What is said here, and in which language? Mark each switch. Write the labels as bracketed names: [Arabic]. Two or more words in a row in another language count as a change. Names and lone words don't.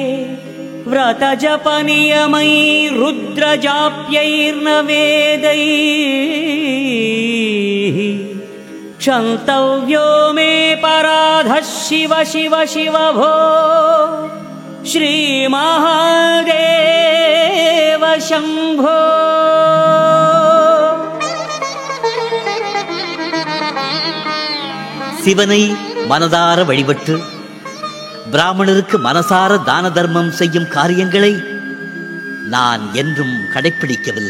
[Sanskrit] व्रतजपनियमैरुद्रजाप्यैर्न वेदैः क्षन्तव्यो मे पराधः शिव शिव शिव भो श्रीमहादेव शम्भो। [Tamil] சிவனை மனதார வழிபட்டு பிராமணருக்கு மனசார தான தர்மம் செய்யும் காரியங்களை நான் என்றும் கடைப்பிடிக்கவில்லை.